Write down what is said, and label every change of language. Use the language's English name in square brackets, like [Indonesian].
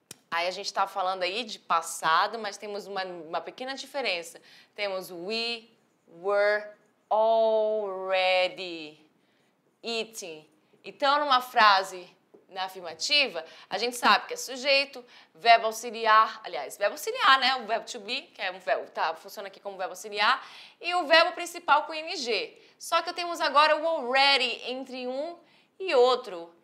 [Portuguese] Aí a gente está falando aí de passado, mas temos uma pequena diferença. Temos [English] we were already eating. [Portuguese] Então, numa frase na afirmativa, a gente sabe que é sujeito, verbo auxiliar, né? O verbo to be, que é um verbo, funciona aqui como verbo auxiliar, e o verbo principal com ing. Só que temos agora o already entre um e outro.